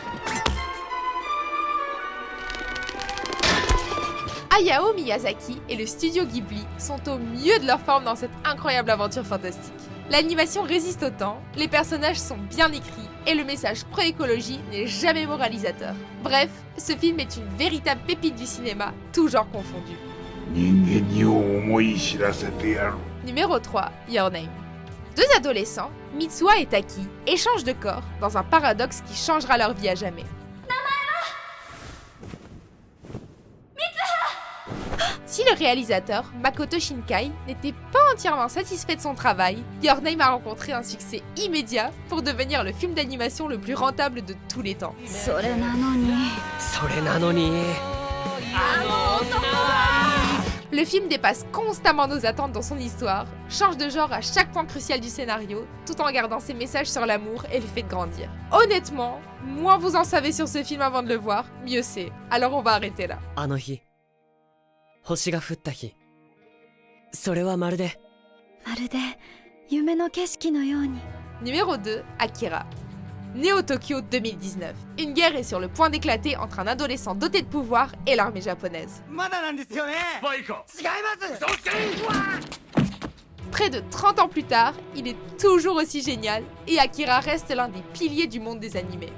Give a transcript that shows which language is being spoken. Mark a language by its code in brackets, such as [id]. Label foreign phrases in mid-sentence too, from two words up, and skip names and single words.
[fr] Hayao Miyazaki et le studio Ghibli sont au mieux de leur forme dans cette incroyable aventure fantastique. L'animation résiste au temps, les personnages sont bien écrits et le message pro-écologie n'est jamais moralisateur. Bref, ce film est une véritable pépite du cinéma, tout genre confondu. [ja] 人間に思い知らせてやる。 [fr] Numéro 3, Your Name. Deux adolescents, Mitsuha et Taki, échangent de corps dans un paradoxe qui changera leur vie à jamais. Si le réalisateur, Makoto Shinkai, n'était pas entièrement satisfait de son travail, Your Name a rencontré un succès immédiat pour devenir le film d'animation le plus rentable de tous les temps. Le film dépasse constamment nos attentes dans son histoire, change de genre à chaque point crucial du scénario, tout en gardant ses messages sur l'amour et le fait de grandir. Honnêtement, moins vous en savez sur ce film avant de le voir, mieux c'est. Alors on va arrêter là. [ja] あの日、星が降った日。それはまるで夢の景色のように。 [fr] Numéro 2, Akira. Né au Tokyo 2019, une guerre est sur le point d'éclater entre un adolescent doté de pouvoir et l'armée japonaise. Près de 30 ans plus tard, il est toujours aussi génial et Akira reste l'un des piliers du monde des animés.